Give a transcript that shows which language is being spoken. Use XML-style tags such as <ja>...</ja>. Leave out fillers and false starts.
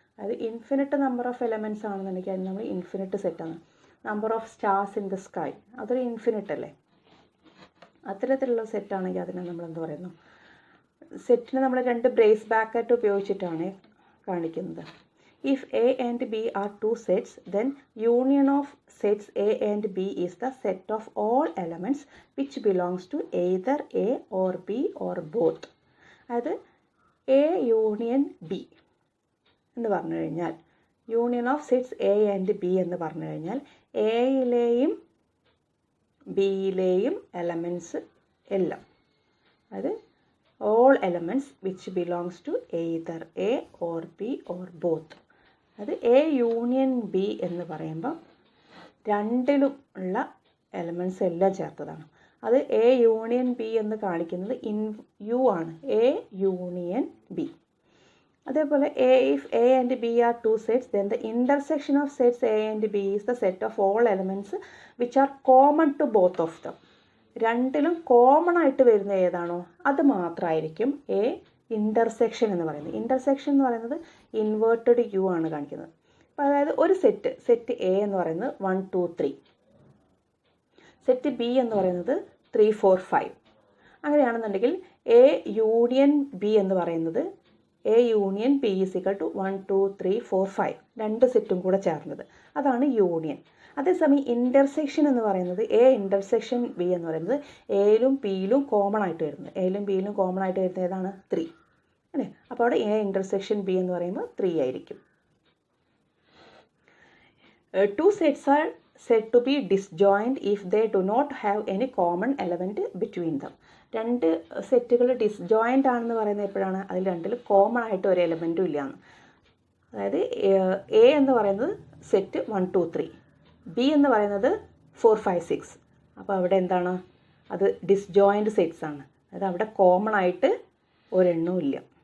<ml>അത് infinite number of elements ആണെന്നുണ്ടെങ്കിൽ അത് നമ്മൾ ഇൻഫിനിറ്റ് സെറ്റാണ്.</ml> <en>number of stars in the sky,</en> <ml>അതൊരു ഇൻഫിനിറ്റ് അല്ലേ. അത്തരത്തിലുള്ള സെറ്റാണെങ്കിൽ അതിനെ നമ്മൾ എന്ത് പറയുന്നു, സെറ്റിന് നമ്മൾ 2 ബ്രേസ് ബ്രാക്കറ്റ് ഉപയോഗിച്ചിട്ടാണ് കാണിക്കുന്നത്.</ml> <en>If A and B are 2 sets, then union of sets A and B is the set of all elements which belongs to either A or B or both.</en> <ml>അതായത് A യൂണിയൻ B എന്ന് പറഞ്ഞു കഴിഞ്ഞാൽ, union of sets A and B എന്ന് പറഞ്ഞു കഴിഞ്ഞാൽ എയിലെയും ബിയിലെയും elements എല്ലാം അതായത്</ml> <en>all elements which belongs to either A or B or both.</en> <ml>അത് A യൂണിയൻ B എന്ന് പറയുമ്പോൾ രണ്ടിലും ഉള്ള എലമെൻറ്റ്സ് എല്ലാം ചേർത്തതാണ്. അത് A യൂണിയൻ B എന്ന് കാണിക്കുന്നത് യു ആണ്, A യൂണിയൻ B. അതേപോലെ</ml> <en>if A and B are two sets, then the intersection of sets A and B is the set of all elements which are common to both of them.</en> <ml>രണ്ടിലും common ആയിട്ട് വരുന്ന ഏതാണോ അത് മാത്രമായിരിക്കും A intersection എന്ന് പറയുന്നത്. Intersection എന്ന് പറയുന്നത് ഇൻവേർട്ടഡ് യു ആണ് കാണിക്കുന്നത്. അപ്പോൾ അതായത് ഒരു സെറ്റ് എ എന്ന് പറയുന്നത് 1 2 3, സെറ്റ് ബി എന്ന് പറയുന്നത് 3 4 5. അങ്ങനെയാണെന്നുണ്ടെങ്കിൽ എ യൂണിയൻ ബി എന്ന് പറയുന്നത് A union B</ml> <en>is equal to</en> <ml>1 2 3 4 5, രണ്ട് സെറ്റും കൂടെ ചേർന്നത്, അതാണ് യൂണിയൻ. അതേസമയം ഇൻ്റർസെക്ഷൻ എന്ന് പറയുന്നത് എ ഇൻ്റർസെക്ഷൻ ബി എന്ന് പറയുന്നത് എയിലും ബിയിലും കോമൺ ആയിട്ട് വരുന്നത്, എയിലും ബിയിലും കോമൺ ആയിട്ട് വരുന്നത് ഏതാണ് 3 അല്ലേ. അപ്പോൾ അവിടെ എ ഇൻ്റർസെക്ഷൻ ബി എന്ന് പറയുമ്പോൾ 3 ആയിരിക്കും.</ml> <en>Two sets are said to be disjoint if they do not have any common element between them.</en> <ml>രണ്ട് സെറ്റുകൾ ഡിസ്ജോയിൻ്റ് ആണെന്ന് പറയുന്നത് എപ്പോഴാണ്? അതിൽ രണ്ടിൽ കോമൺ ആയിട്ട് ഒരു എലമെൻറ്റും ഇല്ലയെന്ന്. അതായത് എ എന്ന് പറയുന്നത് സെറ്റ് 1 2 3, ബി എന്ന് പറയുന്നത് 4 5 6. അപ്പോൾ അവിടെ എന്താണ്? അത് ഡിസ്ജോയിൻ്റ് സെറ്റ്സ് ആണ്. അതായത് അവിടെ കോമൺ ആയിട്ട് ഒരെണ്ണവും ഇല്ല.</ml>